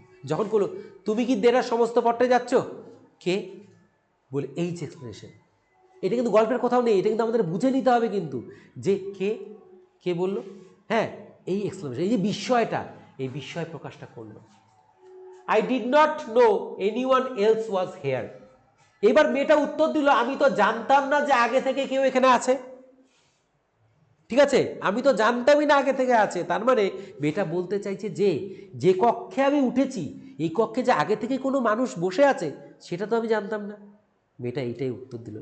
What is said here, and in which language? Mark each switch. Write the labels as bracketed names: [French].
[Bangla] যখন করলো, তুমি কি দেরার সমস্ত পথে যাচ্ছ? কে বলে এই যে এক্সপ্লেনেশন, এটা কিন্তু গল্পের কোথাও নেই, এটা কিন্তু আমাদের বুঝে নিতে হবে কিন্তু, যে কে বললো। হ্যাঁ, এই এক্সপ্লেনেশন, এই যে বিস্ময়টা, এই বিস্ময় প্রকাশটা করলো। [English] I did not know anyone else was here. [Bangla] এবার মেয়েটা উত্তর দিল, আমি তো জানতাম না যে আগে থেকে কেউ এখানে আছে। ঠিক আছে, আমি তো জানতামই না আগে থেকে আছে। তার মানে মেয়েটা বলতে চাইছে যে কক্ষে আমি উঠেছি, এই কক্ষে যে আগে থেকে কোনো মানুষ বসে আছে সেটা তো আমি জানতাম না। মেয়েটা এইটাই উত্তর দিল।